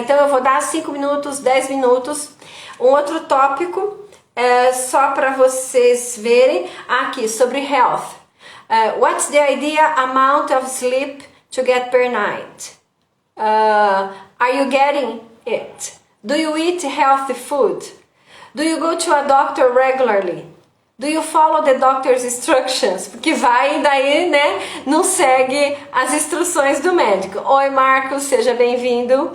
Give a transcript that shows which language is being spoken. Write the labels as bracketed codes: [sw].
[pt] Então eu vou dar 5 minutos, 10 minutos. Um outro tópico, só para vocês verem, aqui, sobre health. [en] What's the ideal amount of sleep to get per night? Are you getting it? Do you eat healthy food? Do you go to a doctor regularly? Do you follow the doctor's instructions? [pt] Porque vai daí, né, não segue as instruções do médico. Oi, Marcos, seja bem-vindo.